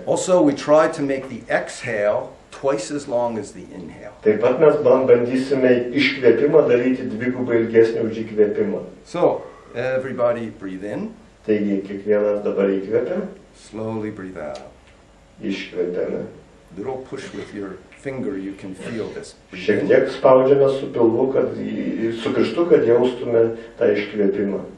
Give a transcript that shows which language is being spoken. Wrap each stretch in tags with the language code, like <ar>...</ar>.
<en>Also, we try to make the exhale twice as long as the inhale.</en> <lt>Taip pat mes bandysime iškvėpimą daryti dvigubai ilgesnį už įkvėpimą.</lt> <en>So, everybody breathe in.</en> <lt>Taigi, kiekvienas dabar įkvėpia,</lt> <en>Slowly breathe out.</en> <lt>iškvėpiame.</lt> <en>Little push with your finger, you can feel this. Breathe</en> <lt>Šiek</lt> <en>in.</en> <lt>tiek spaudžiame su pilvu, su pirštu, kad jaustume tą iškvėpimą.</lt>